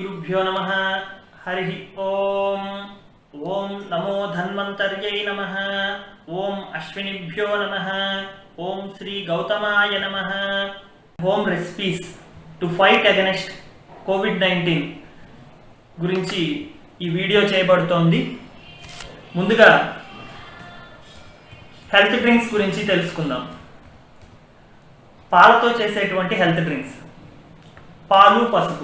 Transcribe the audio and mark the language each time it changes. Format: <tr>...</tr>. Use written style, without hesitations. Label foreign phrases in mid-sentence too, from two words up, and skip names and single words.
<sa>श्रीगुरुभ्यो नमः। हरि ओम। ओम नमो धन्वन्तर्यै नमः। ओम अश्विनिभ्यो नमः। ओम श्री गौतमाय नमः।</sa> <en>home recipes to fight against COVID-19</en> <te>గురించి ఈ వీడియో చేయబడుతోంది. ముందుగా</te> <en>health drinks</en> <te>గురించి తెలుసుకుందాం. పాలతో చేసేటువంటి</te> <en>health drinks</en> <te>పాలు పసుపు.</te>